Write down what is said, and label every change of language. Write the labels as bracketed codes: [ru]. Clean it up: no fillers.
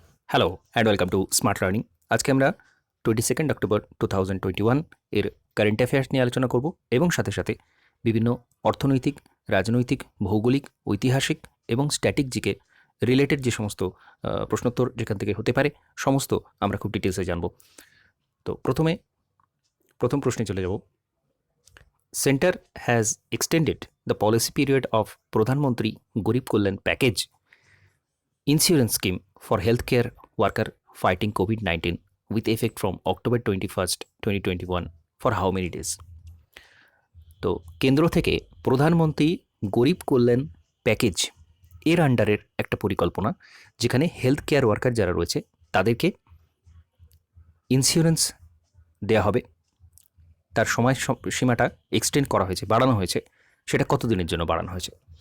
[en] Hello and welcome to smart learning. [bn] আজকে আমরা 22 October 2021 এর কারেন্ট অ্যাফেয়ার্স নিয়ে আলোচনা করব এবং সাথে সাথে বিভিন্ন অর্থনৈতিক, রাজনৈতিক, ভৌগোলিক, ঐতিহাসিক এবং স্ট্যাটিক জিকে রিলেটেড যে সমস্ত প্রশ্নোত্তর যেখান থেকে হতে পারে সমস্ত আমরা খুব ডিটেলসে জানব। তো প্রথম প্রশ্নে চলে যাব। [en] Centre has extended the policy period of Pradhan Mantri Garib Kalyan package insurance scheme for healthcare worker fighting COVID-19 with effect from October 21st, 2021 for how many days? [bn] তো কেন্দ্র থেকে প্রধানমন্ত্রী গরিব কল্যাণ প্যাকেজ এর আন্ডারের একটা পরিকল্পনা, যেখানে হেলথ কেয়ার ওয়ার্কার যারা রয়েছে তাদেরকে ইন্স্যুরেন্স দেওয়া হবে। তার সময় সীমাটা এক্সটেন্ড করা হয়েছে, বাড়ানো হয়েছে। সেটা কতদিনের জন্য বাড়ানো হয়েছে?